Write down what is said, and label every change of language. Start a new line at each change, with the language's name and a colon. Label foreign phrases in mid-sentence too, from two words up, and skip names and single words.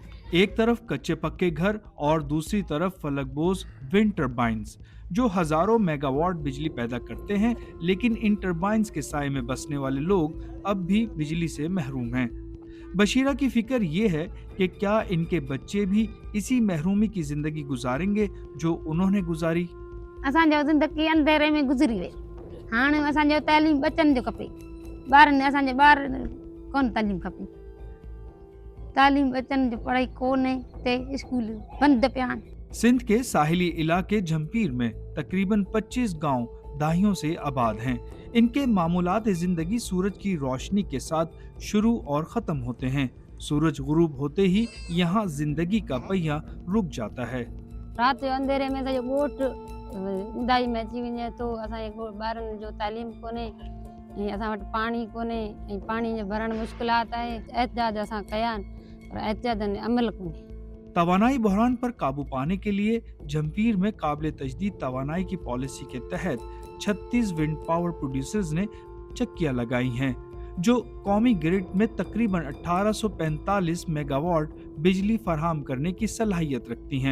Urdu: ایک طرف کچے پکے گھر اور دوسری طرف فلک بوس
English: wind turbines
Urdu: جو ہزاروں میگاواٹ بجلی پیدا کرتے ہیں، لیکن ان ٹربائنز کے سائے میں بسنے والے لوگ اب بھی بجلی سے محروم ہیں. بشیرہ کی فکر یہ ہے کہ کیا ان کے بچے بھی اسی محرومی کی زندگی گزاریں گے جو انہوں نے گزاری.
Sindhi: असांजो ज़िंदगी अंधेरे में गुज़री वई। हाणे असांजो तइलीम बचनि जो खपे। ॿारनि असांजे ॿार कोन तइलीम खपे। तालीम बचनि जो पढ़ाई कोन्हे ते स्कूल बंदि पिया आहिनि।
Urdu: سندھ کے ساحلی علاقے جھمپیر میں تقریباً 25 گاؤں دہائیوں سے آباد ہیں. ان کے معمولات زندگی سورج کی روشنی کے ساتھ شروع اور ختم ہوتے ہیں. سورج غروب ہوتے ہی یہاں زندگی کا پہیہ رک جاتا ہے.
Sindhi: राति जो अंधेरे में सॼो ॻोठ ऊंदाही में अची वञे थो। असांजे ॿारनि जो तालीम कोन्हे ऐं असां वटि पाणी कोन्हे ऐं पाणी जो भरणु मुश्किलात आहे। एहतियात असां कया आहिनि पर एहतियातनि में अमल कोन्हे।
Urdu: توانائی بحران پر قابو پانے کے لیے جھمپیر میں قابل تجدید توانائی کی پالیسی کے تحت 36
English: wind power producers
Urdu: نے چکیاں لگائی ہیں، جو قومی گرڈ میں تقریباً 1845 میگاواٹ بجلی فراہم کرنے کی صلاحیت رکھتی ہیں.